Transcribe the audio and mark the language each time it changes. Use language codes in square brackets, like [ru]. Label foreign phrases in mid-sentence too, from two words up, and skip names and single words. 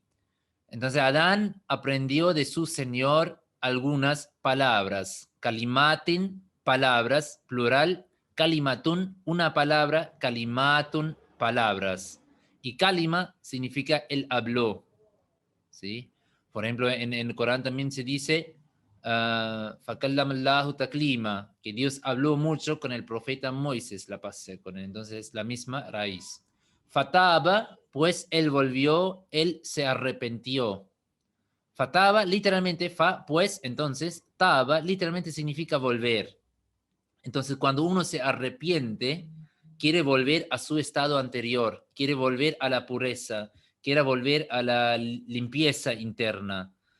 [es] Entonces Adán aprendió de su Señor algunas palabras. Kalimatin, palabras, plural. Kalimatun, una palabra. Kalimatun, palabras. Y kalima significa él habló, ¿sí? Por ejemplo, en el Corán también se dice [ar] فَكَلَّمَ اللَّهُ تَكْلِيمًا, [es] que Dios habló mucho con el profeta Moisés, la paz con él. Entonces, la misma raíz. Fataba, pues él volvió, él se arrepintió. Fataba, literalmente, fa, pues, entonces, taba, literalmente significa volver. Entonces, cuando uno se arrepiente, quiere volver a su estado anterior, quiere volver a la pureza, quiere volver a la limpieza interna.